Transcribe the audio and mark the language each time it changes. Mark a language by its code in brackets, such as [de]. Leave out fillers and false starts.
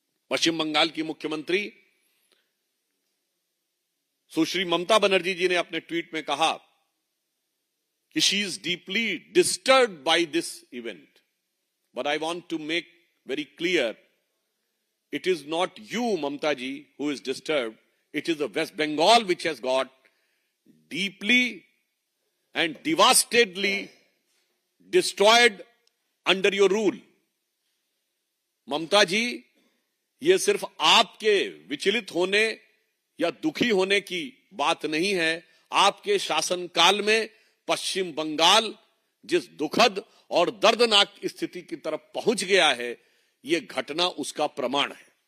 [hi] पश्चिम बंगाल की मुख्यमंत्री सुश्री ममता बनर्जी जी ने अपने ट्वीट में कहा कि [en] She is deeply disturbed by this event, but I want to make very clear, it is not you, Mamta ji, who is disturbed. It is the West Bengal which has got deeply and devastatedly destroyed under your rule. [hi] ममता जी, ये सिर्फ आपके विचलित होने या दुखी होने की बात नहीं है। आपके शासनकाल में पश्चिम बंगाल जिस दुखद और दर्दनाक स्थिति की तरफ पहुंच गया है, यह घटना उसका प्रमाण है।